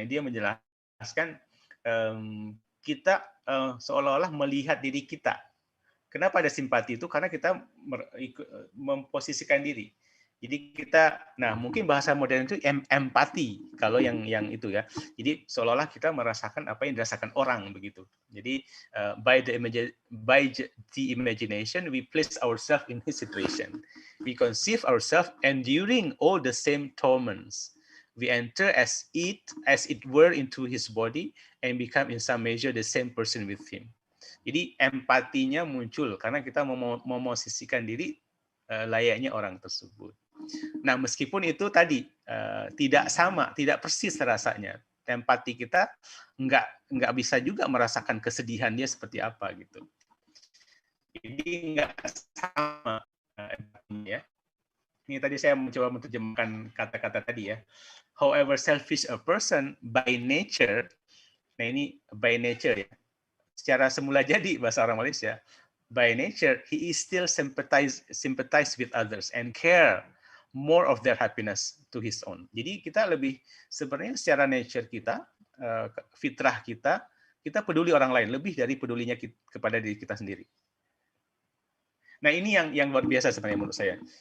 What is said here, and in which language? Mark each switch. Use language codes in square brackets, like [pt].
[id] Nah, dia menjelaskan kita seolah-olah melihat diri kita. Kenapa ada simpati itu? Karena kita memposisikan diri. Jadi kita, nah mungkin bahasa modern itu empati kalau yang itu ya. Jadi seolah-olah kita merasakan apa yang dirasakan orang begitu. [en] Jadi by the imagination we place ourselves in his situation. We conceive ourselves enduring all the same torments. We enter as it were into his body and become in some measure the same person with him. [id] Jadi empatinya muncul karena kita memosisikan diri layaknya orang tersebut. Nah, meskipun itu tadi tidak sama, tidak persis rasanya, empati kita nggak bisa juga merasakan kesedihan dia seperti apa gitu. Jadi nggak sama ya. Ini tadi saya mencoba menerjemahkan kata-kata tadi ya. [en] However selfish a person by nature, [id] nah ini by nature ya. Secara semula jadi bahasa orang Malaysia, [en] by nature he is still sympathize with others and care more of their happiness to his own. [id] Jadi kita lebih sebenarnya secara nature kita, fitrah kita peduli orang lain lebih dari pedulinya kepada diri kita sendiri. Nah ini yang luar biasa sebenarnya menurut saya.